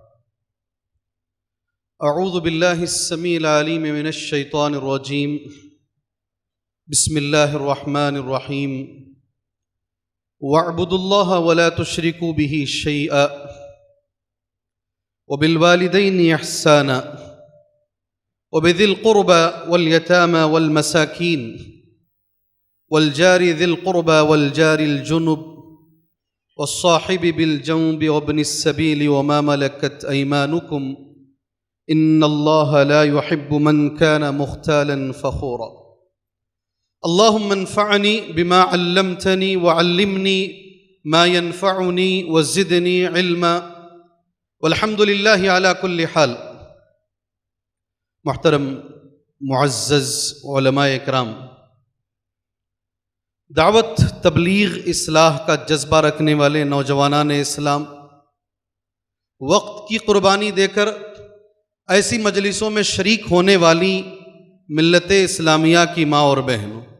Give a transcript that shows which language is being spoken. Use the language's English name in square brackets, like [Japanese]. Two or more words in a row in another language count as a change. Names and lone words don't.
[Arabic] أعوذ بالله السميع العليم من الشيطان الرجيم. بسم الله الرحمن الرحيم. واعبدوا الله ولا تشركوا به شيئا وبالوالدين إحسانا وبذي القربى واليتامى والمساكين والجار ذي القربى والجار الجنب والصاحب بالجنب وابن السبيل وما ملكت أيمانكم إن الله لا يحب من كان مختالا فخورا. اللهم انفعني بما علمتني وعلمني ما ينفعني وزدني علما والحمد لله على كل حال. [Urdu] محترم معزز علمائے کرام، دعوت تبلیغ اصلاح کا جذبہ رکھنے والے نوجوانان اسلام، وقت کی قربانی دے کر ایسی مجلسوں میں شریک ہونے والی ملت اسلامیہ کی ماں اور بہنوں,